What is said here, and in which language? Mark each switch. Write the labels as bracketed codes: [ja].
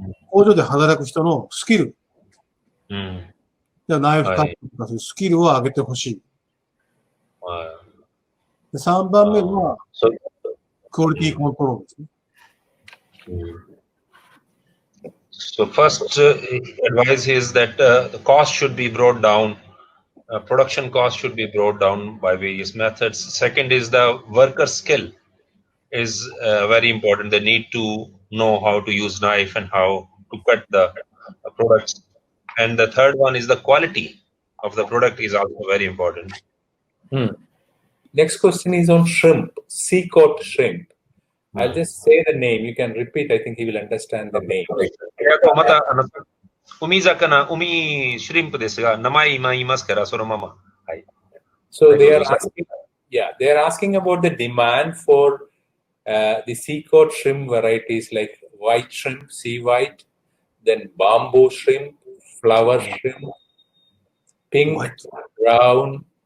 [ja] 工場で働く人のスキル。ナイフカットとかそういうスキルを上げてほしい。で、3番目は、クオリティコントロールですね。 [en] So first advice is that the cost should be brought down. Production cost should be brought down by various methods. Second is the worker skill is very important. They need to know how to use knife and how to cut the products. And the third one is the quality of the product is also very important. Next question is on shrimp, sea coat shrimp. I'll just say the name. You can repeat. I think he will understand the name. [ja] また海魚、海シュリンプですが、名前今言いますから、そのまま。はい。 [en] So they are asking about the demand for the sea coat shrimp varieties like white shrimp, sea white, then bamboo shrimp, flower shrimp, pink, brown.